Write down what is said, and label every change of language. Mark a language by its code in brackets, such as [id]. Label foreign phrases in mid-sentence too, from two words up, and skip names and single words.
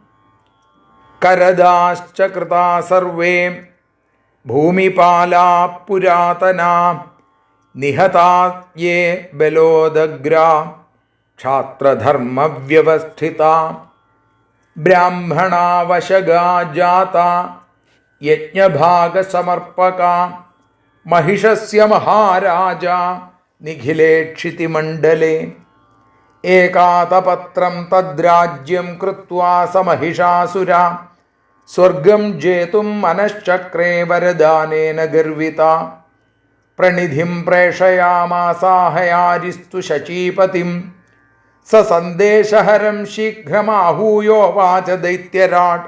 [sa] കരദാശ്ച കൃതാ സർവേ ഭൂമിപാലാ പുരാതനാ. നിഹതാ യേ ബലോദഗ്രാ ക്ഷാത്രധർമ്മവ്യവസ്ഥിതാ. ബ്രാഹ്മണാ വശഗാ ജാതാ യജ്ഞഭാഗസമർപ്പകാ. महिषस्य महाराज निखिलेक्षितिमण्डले एकातपत्रं तद्राज्यं कृत्वा स महिषासुरा स्वर्गं जेतुं मनश्चक्रे वरदानेन गर्विता प्रणिधिं प्रेषयामासाहयारिस्तु शचीपतिं स सन्देशहरं शीघ्रमाहूयोवाच दैत्यराट्